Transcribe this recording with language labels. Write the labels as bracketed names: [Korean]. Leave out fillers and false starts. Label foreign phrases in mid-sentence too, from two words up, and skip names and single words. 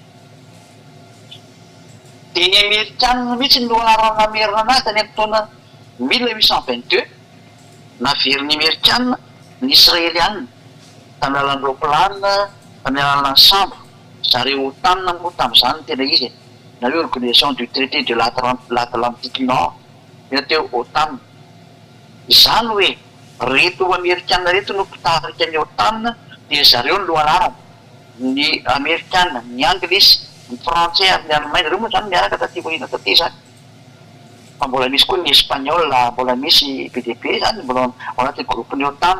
[Malagasy] Dia ny Amerikana mihitsy no anarana merina anazy tany amin'ny taona 1822. Naveriny Amerikana ny Israeliana tamy alalan'ny roplanina, tamy alalan'ny sambo. Zareo otanina moa tamin'izany tena izy. Nareo organisation du traité de l'Atlantique Nord. Io teo OTAN. Izany hoe reto Amerikana reto no mpitarika ny OTAN dia zareo no lohalarana. Ny Amerikana, ny Anglisy, ny Frantsay ary ny Allemagne reo moa zany miaraka taty aoriana taty zany. Fa mbola misy koa ny Espagnol, mbola misy PDB zany, mbola ao anatin'ny groupe-ny OTAN.